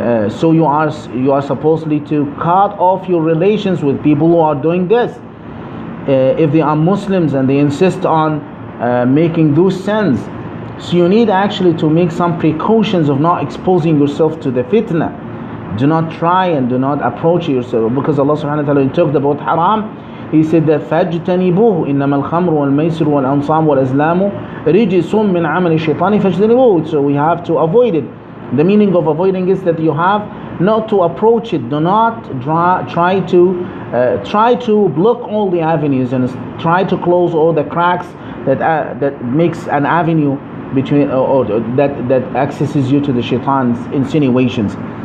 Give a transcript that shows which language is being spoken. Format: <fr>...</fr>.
<en>So you are supposedly to cut off your relations with people who are doing this. If they are Muslims and they insist on making those sins, so you need actually to make some precautions of not exposing yourself to the fitna. Do not try and do not approach yourself, because Allah subhanahu wa ta'ala talked about haram. He said that</en> <ar>فَاجْتَنِبُوهُ إِنَّمَا الْخَمْرُ وَالْمَيْسِرُ وَالْأَنْصَابُ وَالْأَزْلَامُ رِجِسٌ مِّنْ عَمَلِ الشَّيْطَانِ فَاجْتَنِبُوهُ.</ar> <en>So we have to avoid it. The meaning of avoiding is that you have not to approach it. Do not try to block all the avenues and try to close all the cracks that makes an avenue between or that accesses you to the shaitan's insinuations.</en>